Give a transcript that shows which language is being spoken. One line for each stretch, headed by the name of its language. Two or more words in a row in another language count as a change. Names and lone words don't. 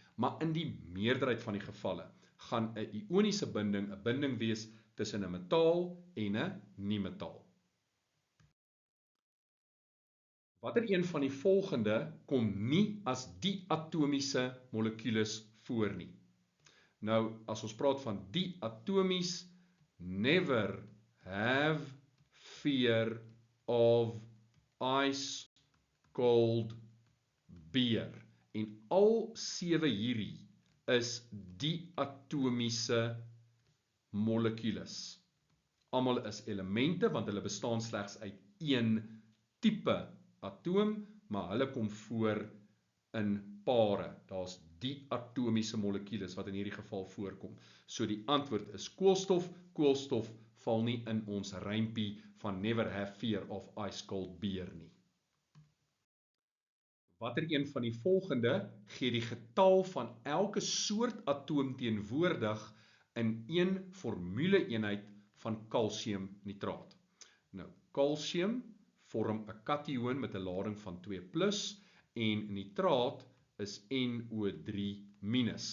Afrikaans: Maar in die meerderheid van die gevalle gaan 'n ioniese binding 'n binding wees tussen 'n metaal en 'n nie-metaal. Watter een van die volgende kom nie as diatomiese molekules voor nie? Nou, as ons praat van diatomies,
English: never have fear of ice cold beer.
Afrikaans: En al 7 hierdie is diatomiese molekules. Almal is elemente want hulle bestaan slegs uit een tipe atoom, maar hulle kom voor in pare. Daar's diatomiese molekules wat in hierdie geval voorkom. So die antwoord is koolstof. Koolstof val nie in ons rympie van
English: never have fear of ice cold beer
Afrikaans: nie. Watter een van die volgende gee die getal van elke soort atoom teenwoordig in een formule-eenheid van kalsiumnitraat? Nou, kalsium vorm 'n kationen met 'n lading van 2+ en nitraat is NO3-.